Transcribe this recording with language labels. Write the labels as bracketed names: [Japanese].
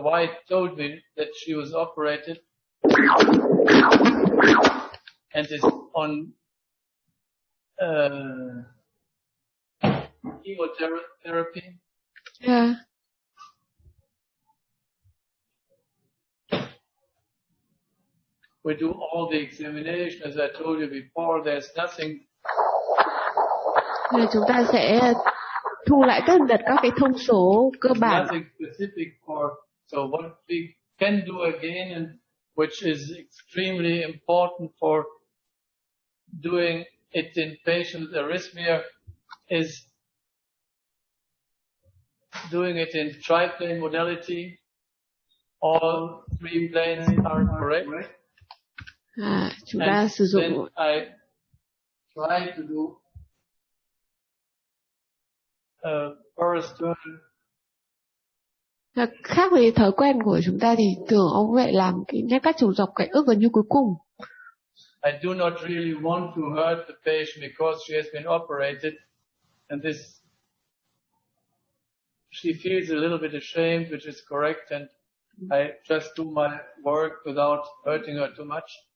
[English] White told me that she was operated and is on chemotherapy. Yeah. We do all the examination, as I told you before. There's nothing. [Vietnamese] Chúng ta sẽ thu lại các đợt các cái thông số cơ bản. [English] Nothing specific for. So what we can do again, and which is extremely important for doing it in patients with arrhythmia, is doing it in triplane modality. All 3 planes are correct. [Vietnamese] Chúng ta sử dụng. [English] I try to do first. [Vietnamese] Khác với thói quen của chúng ta thì thường ông vậy làm cái nét cắt trùng dọc cạnh ức gần như cuối cùng. [English] I do not really want to hurt the patient because she has been operated, and this she feels a little bit ashamed, which is correct, and I just do my work without hurting her too much.